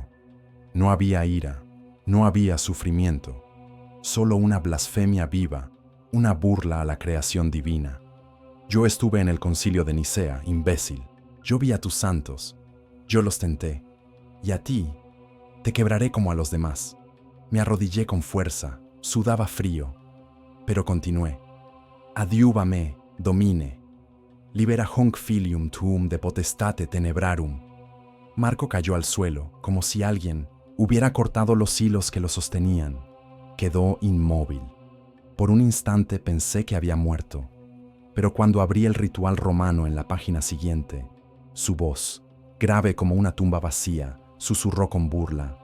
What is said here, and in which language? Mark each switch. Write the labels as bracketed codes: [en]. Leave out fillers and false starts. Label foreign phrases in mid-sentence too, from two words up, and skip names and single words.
[es] No había ira, no había sufrimiento, solo una blasfemia viva, una burla a la creación divina. Yo estuve en el concilio de Nicea, imbécil. Yo vi a tus santos, yo los tenté, y a ti te quebraré como a los demás. Me arrodillé con fuerza, sudaba frío, pero continué. [la] Adiuva me, domine, libera honc filium tuum de potestate tenebrarum. [es] Marco cayó al suelo, como si alguien hubiera cortado los hilos que lo sostenían. Quedó inmóvil. Por un instante pensé que había muerto, pero cuando abrí el ritual romano en la página siguiente, su voz, grave como una tumba vacía, susurró con burla.